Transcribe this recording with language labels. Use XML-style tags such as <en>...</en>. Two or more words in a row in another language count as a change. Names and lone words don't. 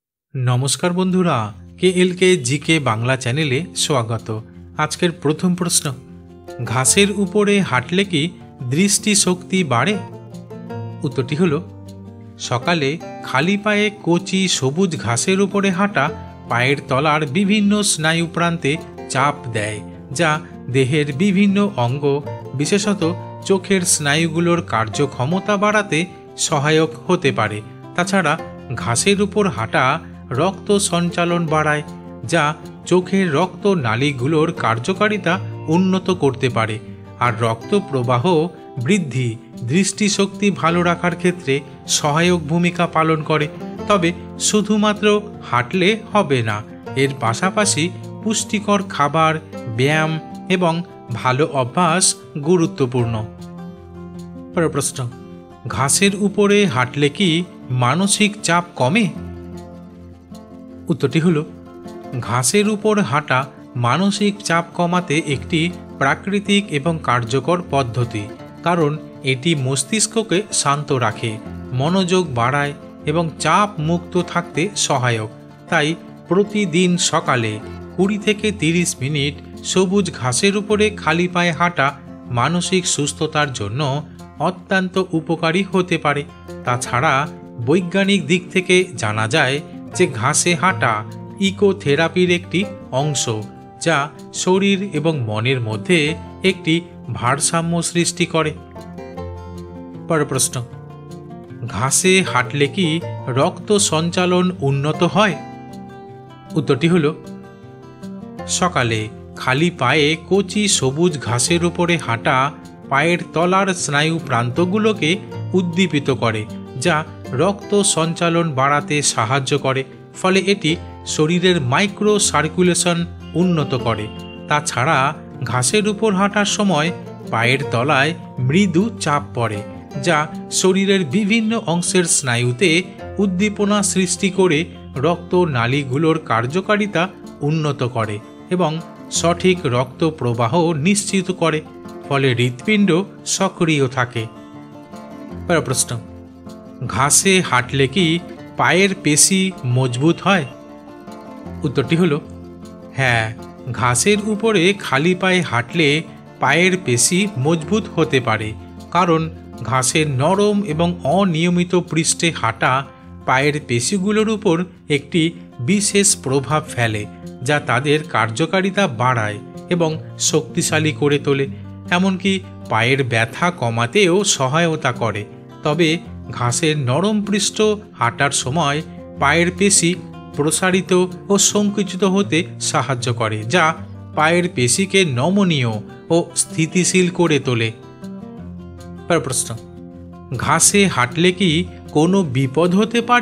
<bn>নমস্কার বন্ধুরা KLK GK বাংলা চ্যানেলে স্বাগত। আজকের প্রথম প্রশ্ন, ঘাসের উপরে হাঁটলে কি দৃষ্টিশক্তি বাড়ে? উত্তরটি হলো সকালে খালি পায়ে কচি সবুজ ঘাসের উপরে হাঁটা পায়ের তলার বিভিন্ন স্নায়ু প্রান্তে চাপ দেয়, যা দেহের বিভিন্ন অঙ্গ বিশেষত চোখের স্নায়ুগুলোর কার্যক্ষমতা বাড়াতে সহায়ক হতে পারে। তাছাড়া ঘাসের উপর হাঁটা রক্ত সঞ্চালন বাড়ায়, যা চোখের রক্ত নালীগুলোর কার্যকারিতা উন্নত করতে পারে আর রক্ত প্রবাহ বৃদ্ধি দৃষ্টিশক্তি ভালো রাখার ক্ষেত্রে সহায়ক ভূমিকা পালন করে। তবে শুধুমাত্র হাঁটলে হবে না, এর পাশাপাশি পুষ্টিকর খাবার, ব্যায়াম এবং ভালো অভ্যাস গুরুত্বপূর্ণ। প্রশ্ন, ঘাসের উপরে হাঁটলে কি মানসিক চাপ কমে? উত্তরটি হলো ঘাসের উপর হাঁটা মানসিক চাপ কমাতে একটি প্রাকৃতিক এবং কার্যকর পদ্ধতি, কারণ এটি মস্তিষ্ককে শান্ত রাখে, মনোযোগ বাড়ায় এবং চাপ মুক্ত থাকতে সহায়ক। তাই প্রতিদিন সকালে 20 থেকে 30 মিনিট সবুজ ঘাসের উপরে খালি পায়ে হাঁটা মানসিক সুস্থতার জন্য অত্যন্ত উপকারী হতে পারে। তাছাড়া বৈজ্ঞানিক দিক থেকে জানা যায় যে ঘাসে হাঁটা ইকোথেরাপির একটি অংশ, যা শরীর এবং মনের মধ্যে একটি ভারসাম্য সৃষ্টি করে। প্রশ্ন, ঘাসে হাঁটলে কি রক্ত সঞ্চালন উন্নত হয়? উত্তরটি হলো সকালে খালি পায়ে কচি সবুজ ঘাসের উপরে হাঁটা পায়ের তলার স্নায়ু প্রান্তগুলোকে উদ্দীপিত করে, যা রক্ত সঞ্চালন বাড়াতে সাহায্য করে, ফলে এটি শরীরের</bn> <en>micro circulation</en> <bn>উন্নত করে। তাছাড়া ঘাসের উপর হাঁটার সময় পায়ের তলায় মৃদু চাপ পড়ে, যা শরীরের বিভিন্ন অংশের স্নায়ুতে উদ্দীপনা সৃষ্টি করে রক্ত নালীগুলোর কার্যকারিতা উন্নত করে এবং সঠিক রক্ত প্রবাহ নিশ্চিত করে, ফলে হৃদপিণ্ড সক্রিয় থাকে। প্রশ্ন, ঘাসে হাঁটলে কি পায়ের পেশী মজবুত হয়? উত্তরটি হলো হ্যাঁ, ঘাসের উপরে খালি পায়ে হাঁটলে পায়ের পেশী মজবুত হতে পারে, কারণ ঘাসের নরম এবং অনিয়মিত পৃষ্ঠে হাঁটা পায়ের পেশীগুলোর উপর একটি বিশেষ প্রভাব ফেলে, যা তাদের কার্যকারিতা বাড়ায় এবং শক্তিশালী করে তোলে, এমনকি পায়ের ব্যথা কমাতেও সহায়তা করে। তবে ঘাসের নরম পৃষ্ঠ হাঁটার সময় পায়ের পেশী প্রসারিত আর সংকুচিত হতে সাহায্য করে, যা পায়ের পেশীকে নমনীয় আর স্থিতিশীল করে তোলে। প্রশ্ন, ঘাসে হাঁটলে কি কোনো বিপদ হতে পারে?</bn>